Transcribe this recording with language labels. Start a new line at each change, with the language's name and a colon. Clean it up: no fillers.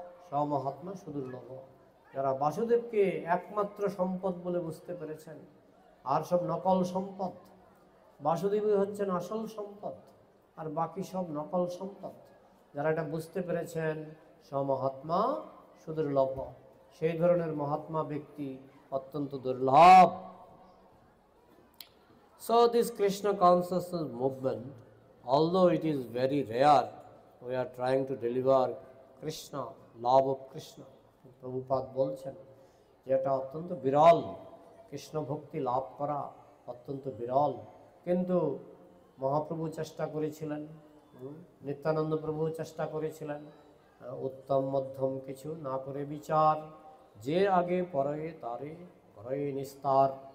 Bangla: সমহাত্মা সুদুর্লভ। যারা বাসুদেবকে একমাত্র সম্পদ বলে বুঝতে পেরেছেন, আর সব নকল সম্পদ। বাসুদেবই হচ্ছেন আসল সম্পদ, আর বাকি সব নকল সম্পদ। যারা এটা বুঝতে পেরেছেন সমহাত্মা সুদুর্লভ, সেই ধরনের মহাত্মা ব্যক্তি অত্যন্ত দুর্লভ।
English: So this Krishna consciousness movement, although it is very rare, we are trying to deliver Krishna, love of Krishna.
Bangla: Prabhupada বলছেন যে এটা অত্যন্ত বিরল, কৃষ্ণ ভক্তি লাভ করা অত্যন্ত বিরল। কিন্তু মহাপ্রভু চেষ্টা করেছিলেন, নিত্যানন্দ প্রভু চেষ্টা করেছিলেন, উত্তম মধ্যম কিছু না করে বিচার, যে আগে পরে তারে করে নিস্তার।